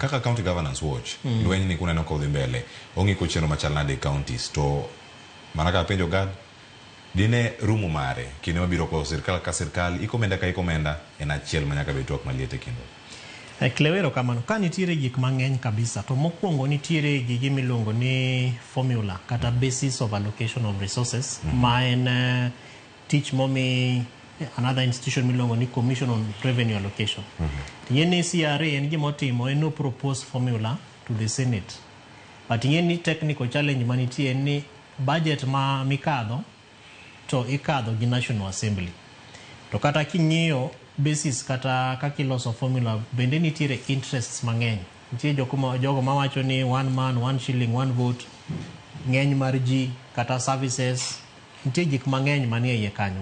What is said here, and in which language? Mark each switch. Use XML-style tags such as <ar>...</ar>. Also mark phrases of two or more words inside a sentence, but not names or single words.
<luo>Kaka County Governance Watch, lweny ni kuneno kodhi mbele, ong'iko chenro machal nade counties, to mana ka penjo gad, dine rumo mare, kinde mabiro ko sirkal ka sirkal, ikomenda ka ikomenda, en achiel manyaka betwak maliete kendo. Klewero kamano, ka nitiere gik mang'eny kabisa, to mokwongo nitiere gigi milongo ni formula, kata</luo> <en>basis of allocation of resources,</en> <luo>ma en tich momi</luo> <en>another institution</en> <luo>milongo ni Commission on Revenue Allocation. Yeni CRA en gimotimo en no</luo> <en>propose formula to the Senate.</en> <luo>But yeni</luo> <en>technical challenge</en> <luo>manitie ni budget ma mikadho to ikadho gi National Assembly. To kata king'iyo basis kata kakiloso formula bende nitiere interests mang'eny. Nitie jogo mawacho ni</luo> <en>one man, one shilling, one vote,</en> <luo>ng'eny mar ji kata services, nitie gik mang'eny manie iye kanyo.</luo>